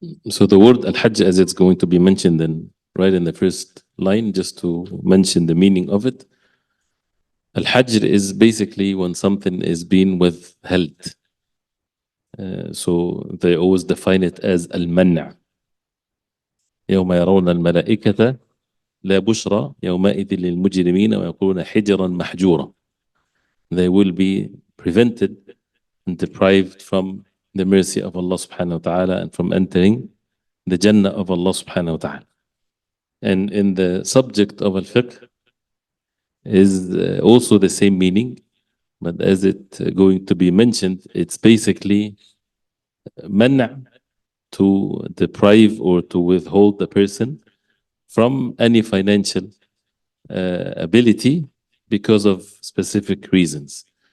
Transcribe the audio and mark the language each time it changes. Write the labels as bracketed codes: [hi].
[en] So the word Al-Hajj, as it's going to be mentioned right in the first line, just to mention the meaning of it. Al-Hajr is basically when something is being withheld. So they always define it as Al-Man'a. [ar] يوم يرون الملائكة لا بشرى يومئذ للمجرمين ويقولون حجرا محجورا. [en] They will be prevented and deprived from the mercy of Allah subhanahu wa ta'ala and from entering the Jannah of Allah subhanahu wa ta'ala. And in the subject of al-fiqh is also the same meaning, but as it going to be mentioned, it's basically man' to deprive or to withhold the person from any financial ability because of specific reasons.